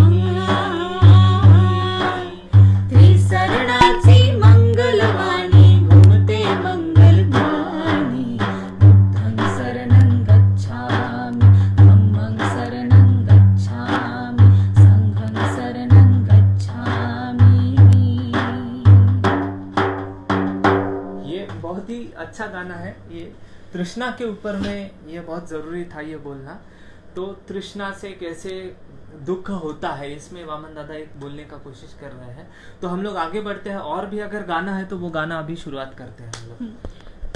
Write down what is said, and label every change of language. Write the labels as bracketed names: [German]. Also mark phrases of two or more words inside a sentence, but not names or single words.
[Marathi] त्रिशरणाची मंगलवाणी, घुमते मंगलध्वनी, [Pali] बुद्धं शरणं गच्छामि, धम्मं शरणं गच्छामि, संघं शरणं गच्छामि। [Hindi] ये बहुत ही अच्छा गाना है। ये तृष्णा के ऊपर में ये बहुत जरूरी था ये बोलना। तो तृष्णा से कैसे दुख होता है, इसमें वामन दादा एक बोलने का कोशिश कर रहे हैं। तो हम लोग आगे बढ़ते हैं, और भी अगर गाना है तो वो गाना अभी शुरुआत करते हैं हम लोग।